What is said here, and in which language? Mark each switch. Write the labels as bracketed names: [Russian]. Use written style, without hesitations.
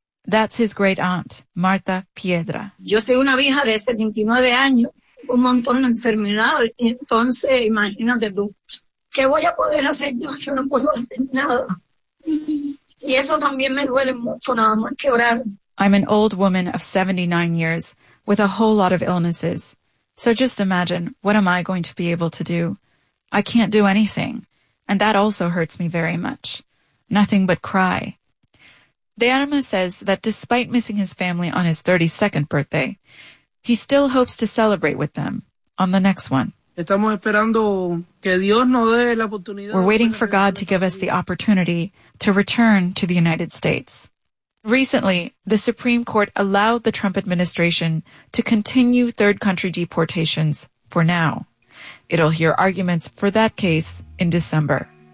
[English] That's his great aunt, Marta Piedra. [Spanish] Yo soy una vieja de 79 años, un montón de enfermedades. Entonces, imagínate tú, ¿qué voy a poder hacer yo? Yo no puedo hacer nada. Y eso también me duele mucho, nada más que orar. [English] I'm an old woman of 79 years with a whole lot of illnesses. So just imagine, what am I going to be able to do? I can't do anything. And that also hurts me very much. Nothing but cry. De Arma says that despite missing his family on his 32nd birthday, he still hopes to celebrate with them on the next one. [Spanish] Estamos esperando que Dios nos dé la oportunidad. [English] We're waiting for God to give us the opportunity to return to the United States. Recently, the Supreme Court allowed the Trump administration to continue third country deportations for now. It'll hear arguments for that case in December.